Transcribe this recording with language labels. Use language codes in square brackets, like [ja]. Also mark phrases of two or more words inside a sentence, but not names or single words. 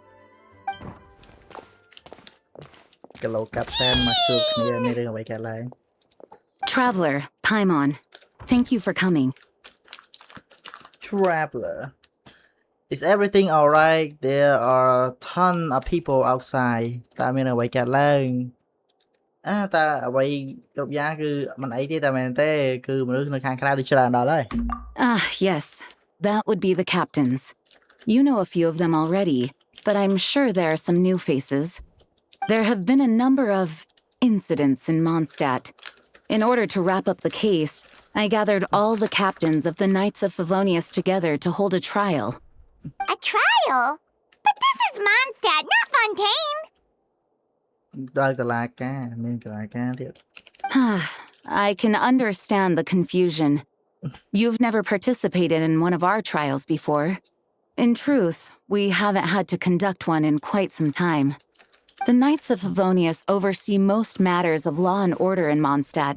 [en] Traveler, Paimon, thank you for coming. Traveler. Is everything alright? There are a ton of people outside. [km] តើមានអ្វីកើតឡើងតើអ្វីគ្រប់យ៉ាងគឺមិនអីទេតែមែនទេគឺមនុស្សនៅខាងក្រៅដូចច្រើនដល់ហើយ [en] Ah, yes. That would be the captains. You know a few of them already, but I'm sure there are some new faces. There have been a number of incidents in Mondstadt. In order to wrap up the case, I gathered all the captains of the Knights of Favonius together to hold a trial. A trial? But this is Mondstadt, not Fontaine! [km] ដល់តុលាការមានតុលាការទៀត [en] I can understand the confusion. You've never participated in one of our trials before. In truth, we haven't had to conduct one in quite some time. The Knights of Favonius oversee most matters of law and order in Mondstadt.